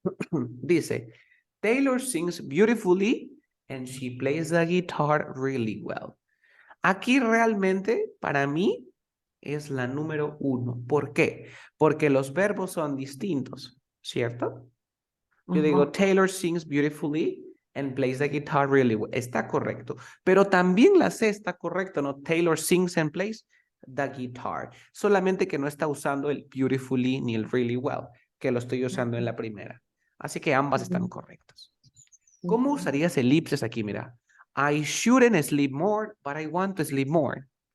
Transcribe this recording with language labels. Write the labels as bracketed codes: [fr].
[en] Dice, Taylor sings beautifully and she plays the guitar really well. [es] Aquí realmente, para mí, es la número 1. ¿Por qué? Porque los verbos son distintos, ¿cierto? Yo digo, [en] Taylor sings beautifully and plays the guitar really well. [es] Está correcto. Pero también la C está correcto, ¿no? [en] Taylor sings and plays the guitar. [es] Solamente que no está usando el beautifully ni el really well, que lo estoy usando en la primera. Así que ambas están correctas. ¿Cómo usarías elipsis aquí? Mira. [en] I shouldn't sleep more, but I want to sleep more.